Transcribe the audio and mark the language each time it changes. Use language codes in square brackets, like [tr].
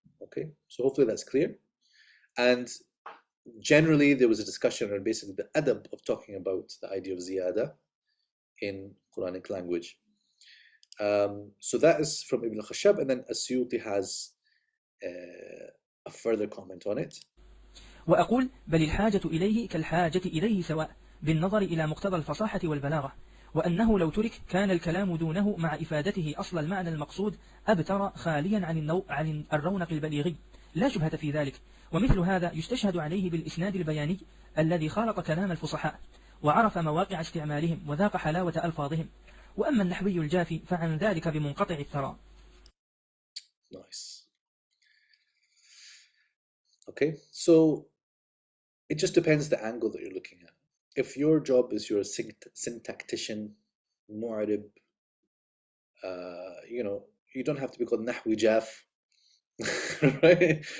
[en] Okay, so hopefully that's clear. And generally there was a discussion on basically the adab of talking about the idea of ziyada in Quranic language. So that is from Ibn al-Khashab, and then al-Suyuti has a further comment on it. [ar] وأقول بل الحاجة إليه كالحاجة إليه سواء بالنظر إلى مقتضى الفصاحة والبلاغة، وأنه لو ترك كان الكلام دونه مع إفادته أصل المعنى المقصود أبتر خاليا عن الرونق البليغي، لا شبهة في ذلك. ومثل هذا يستشهد عليه بالإسناد البياني الذي خالط كلام الفصحاء وعرف مواقع استعمالهم وذاق حلاوة ألفاظهم. وأما النحوي الجافي فعن ذلك بمنقطع الثرى. [en] Nice. Okay, so it just depends the angle that you're looking at. If your job is you're a syntactician, mu'arib, you know, you don't have to be called nahwi jaf, right?